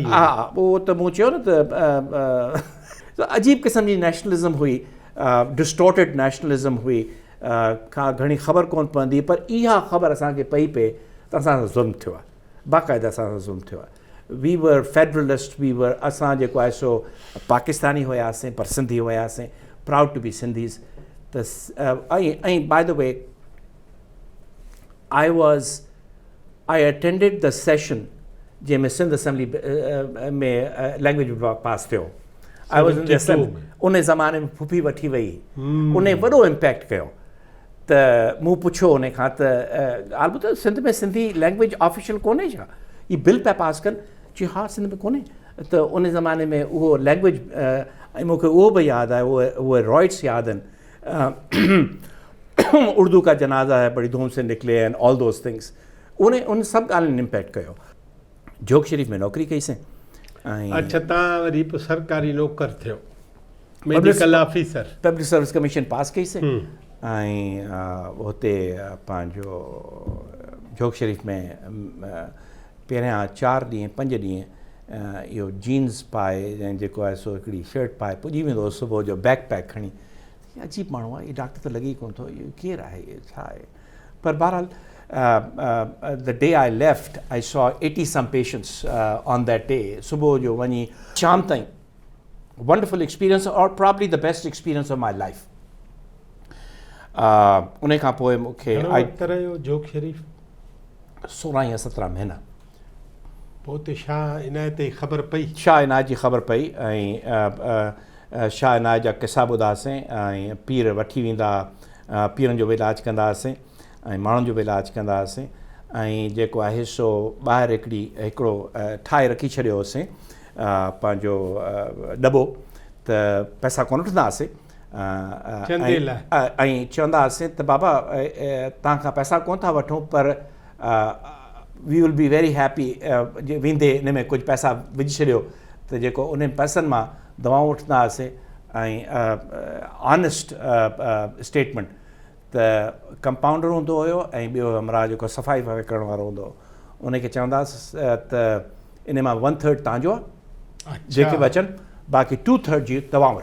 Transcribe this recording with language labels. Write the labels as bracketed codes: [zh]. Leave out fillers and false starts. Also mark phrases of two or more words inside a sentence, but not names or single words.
[sd] हा, उहो त मूं चयो न त अजीब क़िस्म जी नेशनलिज़म हुई, [en] distorted nationalism [sd] हुई, खां घणी ख़बर कोन पवंदी, पर इहा ख़बर असांखे पई पए त असां सां ज़ुल्म थियो आहे, बाक़ाइदा असां सां ज़ुल्म थियो आहे। [en] We were federalist, we were, [sd] असां जेको आहे सो पाकिस्तानी हुयासीं पर सिंधी हुयासीं, [en] Proud to be Sindhis. [sd] त ऐं [en] by the way I attended the session [sd] जंहिंमें सिंध असेंबली में लैंग्वेज पास थियो। [en] I was in the assembly, [sd] उन ज़माने में फुफी वठी वई, उन वॾो इम्पैक्ट कयो। त मूं पुछियो उन खां त ॻाल्हि ॿुधो, सिंध में सिंधी [en] language official [sd] कोन्हे छा? हीअ बिल पिया पास कनि? जी हा, सिंध में कोन्हे। त उन ज़माने में उहो लैंग्वेज, ऐं मूंखे उहो बि यादि आहे, उहे रॉइट्स यादि आहिनि, [ur] اردو کا جنازہ ہے بڑی دھوم سے نکلے [en] and all those things. [sd] उन सभु ॻाल्हियुनि इम्पैक्ट कयो। जोग शरीफ़ में नौकरी कईसीं। अच्छा, तव्हां वरी पोइ सरकारी नौकर थियो, [en] medical officer, [sd] पब्लिक सर्विस कमीशन पास कईसीं। ऐं हुते पंहिंजो जोग शरीफ़ में पहिरियां 4 ॾींहं 5 ॾींहं इहो जीन्स पाए ऐं जेको आहे सो हिकिड़ी शर्ट पाए पुॼी वेंदो हो सुबुह जो, [en] bag pack [sd] खणी। अजीब माण्हू आहे, इहो डॉक्टर त लॻी कोन थो, इहो केरु आहे, इहो छा आहे? पर बहरहाल [en] the day I left I saw 80 some patients on that day। [sd] सुबुह जो वञी शाम ताईं [en] wonderful experience, and probably the best experience of my life. [sd] उन खां पोइ मूंखे जोग शरीफ़ 16 या 17 महीना। पोइ हुते शाह इनायत जी ख़बर पई? शाह इनायत जी ख़बर पई, ऐं शाह इनायत जा किसा ॿुधासीं, ऐं पीर वठी वेंदा, पीरनि जो बि इलाजु कंदा हुआसीं ऐं माण्हुनि जो बि इलाजु कंदा हुआसीं। ऐं जेको आहे सो ॿाहिरि हिकिड़ो ठाहे रखी छॾियो होसीं पंहिंजो दॿो, त पैसा कोन वठंदा हुआसीं, ऐं चवंदा हुआसीं त बाबा तव्हां खां पैसा कोन था वठूं, पर [en] we will be very happy [sd] वेंदे इन में कुझु पैसा विझी छॾियो, त जेको उन पैसनि मां दवाऊं वठंदा हुआसीं। ऐं [en] honest statement [sd] त कंपाउंडर हूंदो हुयो, ऐं ॿियो हमरा जेको सफ़ाई करण वारो हूंदो हो, उनखे चवंदासीं त इन मां 1/3 तव्हांजो आहे, जेके बि अचनि, बाक़ी 2/3 जी दवाऊं।